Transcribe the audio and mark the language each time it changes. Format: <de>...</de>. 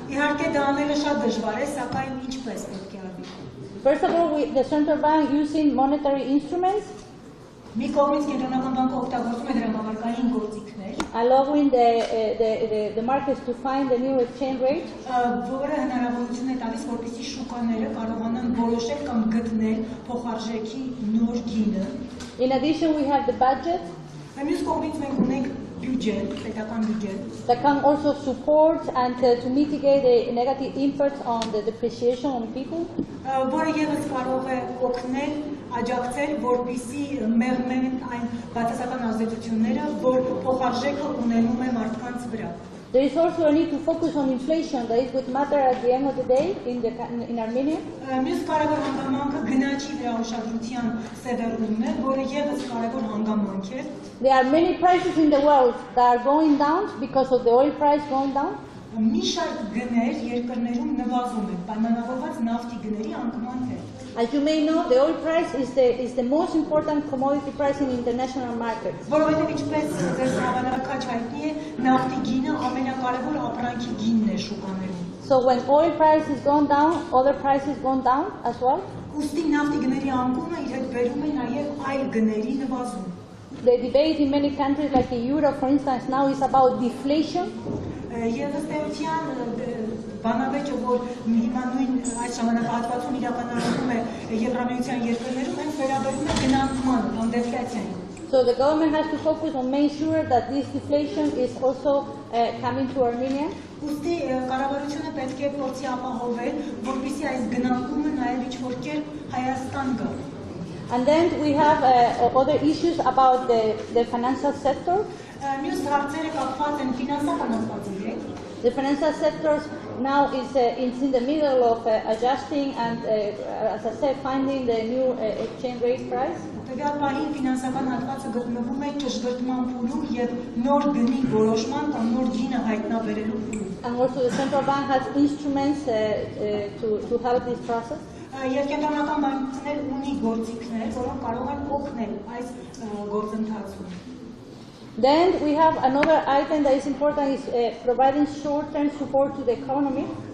<hy>Իհարկե դա անելը շատ դժվար է, սակայն ինչպես պետք է արվի։</hy> <en>First of all, the central bank using monetary instruments,</en> <hy>մի կողմից կենտրոնական բանկը օգտագործում է դրամավարկային գործիքներ,</hy> <en>allowing the markets to find the new exchange rate,</en> <hy>որը հնարավորություն է տալիս, որպեսզի շուկաները կարողանան որոշել կամ գտնել փոխարժեքի նոր գինը։</hy> <en>In addition, we have the budget</en> <hy>Մյուս կողմից մենք ունենք բյուջետ, պետական բյուջետ,</hy> <en>that can also support and to mitigate the negative impact on the depreciation on people,</en> <hy>որը ևս կարող է օգնել, աջակցել, որպեսզի մեղմեն այն բացասական ազդեցությունները, որ փոխարժեքը ունենում է մարդկանց վրա։</hy> <en>There is also a need to focus on inflation, that is what matter at the end of the day in Armenia.</en> <hy>Մյուս կարևոր հանգամանքը գնաճի վրա ուշադրության սևեռումն է, որը ևս կարևոր հանգամանք է։</hy> <en>There are many prices in the world that are going down because of the oil price going down.</en> <hy>Մի շարք գներ երկրներում նվազում են, պայմանավորված նավթի գների անկման հետ։</hy> <en>As you may know, the oil price is the most important commodity price in international markets.</en> <hy>Որովհետև ինչպես ձեզ հավանականաչ հայտնի է, նավթի գինը ամենակարևոր ապրանքի գինն է շուկաներում։</hy> <en>So when oil price is gone down, other prices gone down as well.</en> <hy>Ուստի նավթի գների անկումը իր հետ բերում է նաև այլ գների նվազում։</hy> <en>The debate in many countries like the Euro, for instance, now is about deflation.</en> <hy>Եվ ըստ էության բանավեճը, որ հիմա նույն այս ժամանակահատվածում իրականացվում է Եվրամիության երկրներում, հենց վերաբերում է գնանկման կամ դեֆլյացիային։</hy> <en>So the government has to focus on making sure that this deflation is also coming to Armenia.</en> <hy>Ուստի կառավարությունը պետք է փորձի ապահովել, որպեսզի այս գնանկումը նաև ինչ-որ կերպ Հայաստան գա։</hy> <en>And then we have other issues about the financial sector.</en> <hy>Մյուս հարցերը կապված են ֆինանսական ասպարեզի հետ։</hy> <en>The financial sector now is in the middle of adjusting and, as I said, finding the new exchange rate price.</en> <hy>Տվյալ պահին ֆինանսական հատվածը գտնվում է ճշգրտման փուլում եւ նոր գնի որոշման կամ նոր գինը հայտնաբերելու փուլում։</hy> <en>And also the central bank has instruments to help this process.</en> <hy>Եվ կենտրոնական բանկն ունի գործիքներ, որոնք կարող են օգնել այս գործընթացում։</hy> <en>Then we have another item that is important is providing short-term support to the economy.</en>